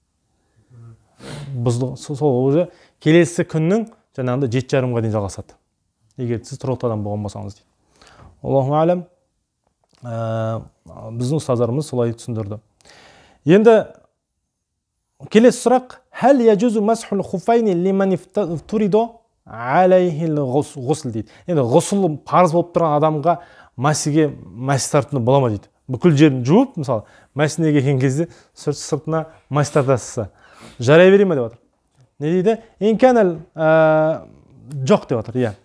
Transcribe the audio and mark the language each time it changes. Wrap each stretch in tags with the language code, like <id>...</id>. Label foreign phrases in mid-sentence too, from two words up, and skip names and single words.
<kk>Сол уже келесі күннің жаңағында 7:30-ға дейін жалғасады. Егер сіз тұрғылықты адам болған болсаңыз дейді.</kk> <ar>الله أعلم,</ar> <kk>біздің ұстаздарымыз солай түсіндірді.</kk> <ar>Енді келесі сұрақ: هل يجوز مسح الخفين لمن افترض عليه الغسل дейді.</ar> <kk>Енді ғусл парыз болып тұрған адамға мәсіге мәс тартуына бола ма дейді. Бүкіл жерін жуып, мысалы, мәсіне келген кезде сыртына мәс тартасыз. Жарай бере ме деп отыр. Не дейді? Инканал жоқ деп отыр. Иә.</kk>